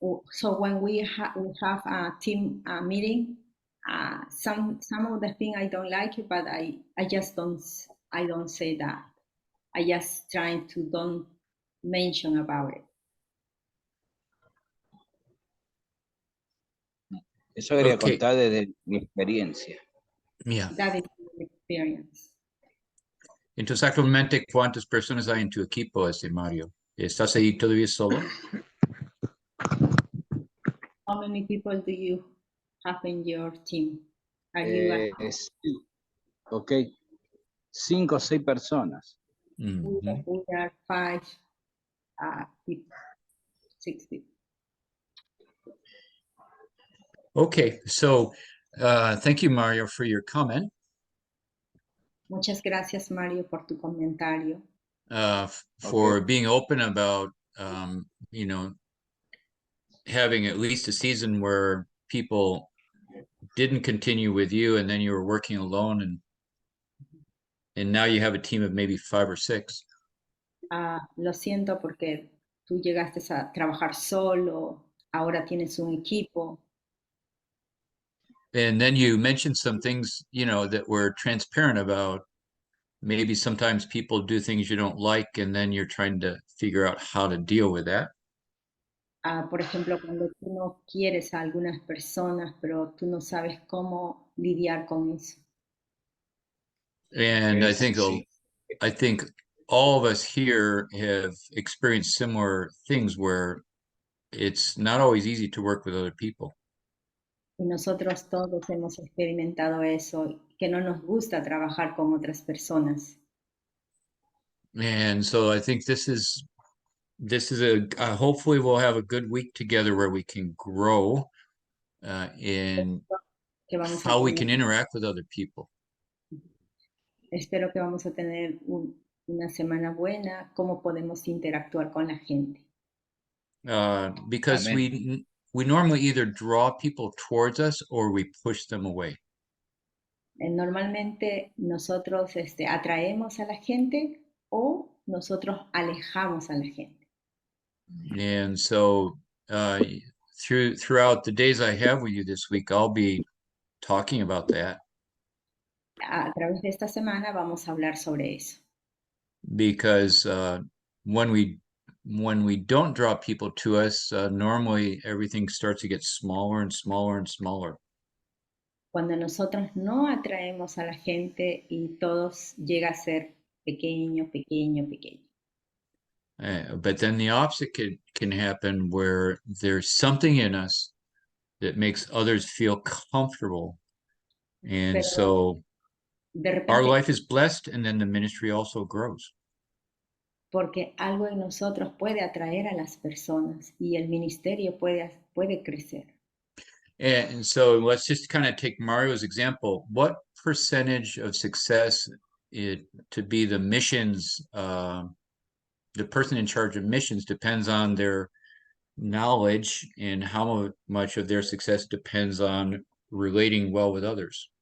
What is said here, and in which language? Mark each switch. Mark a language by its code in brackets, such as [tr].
[en] So when we have a team meeting, some of the things I don't like it, but I just don't say that. I just trying to don't mention about it. [es] Eso quería contar desde mi experiencia. [en] Yeah. That is my experience. [es] Entonces, actualmente, ¿cuántas personas hay en tu equipo, Mario? ¿Estás ahí todavía solo? [en] How many people do you have in your team? Are you [es] Sí. Ok, 5 o 6 personas. [en] we are 5 people, 6 people. Okay, so thank you, Mario, for your comment. [es] Muchas gracias, Mario, por tu comentario. [en] For being open about, you know, having at least a season where people didn't continue with you and then you were working alone and now you have a team of maybe 5 or 6. [es] Lo siento porque tú llegaste a trabajar solo, ahora tienes un equipo. [en] And then you mentioned some things, you know, that were transparent about maybe sometimes people do things you don't like and then you're trying to figure out how to deal with that. [es] Por ejemplo, cuando tú no quieres a algunas personas, pero tú no sabes cómo lidiar con eso. [en] And I think all of us here have experienced similar things where it's not always easy to work with other people. [es] Y nosotros todos hemos experimentado eso, que no nos gusta trabajar con otras personas. [en] And so I think this is hopefully we'll have a good week together where we can grow in how we can interact with other people. [es] Espero que vamos a tener una semana buena, cómo podemos interactuar con la gente. [en] Because we normally either draw people towards us or we push them away. [es] Normalmente nosotros atraemos a la gente o nosotros alejamos a la gente. [en] And so throughout the days I have with you this week, I'll be talking about that. [es] A través de esta semana vamos a hablar sobre eso. [en] Because when we don't draw people to us, normally everything starts to get smaller and smaller and smaller. [es] Cuando nosotros no atraemos a la gente y todos llega a ser pequeño, pequeño, pequeño. [en] But then the opposite can happen, where there's something in us that makes others feel comfortable. And [es] Pero [en] so [es] de [en] our [es] repente, [en] life is blessed, and then the ministry also grows. [es] porque algo en nosotros puede atraer a las personas y el ministerio puede crecer. [en] And so let's just kind of take Mario's example. What percentage of success to be the missions, the person in charge of missions, depends on their knowledge, and how much of their success depends on relating well with others?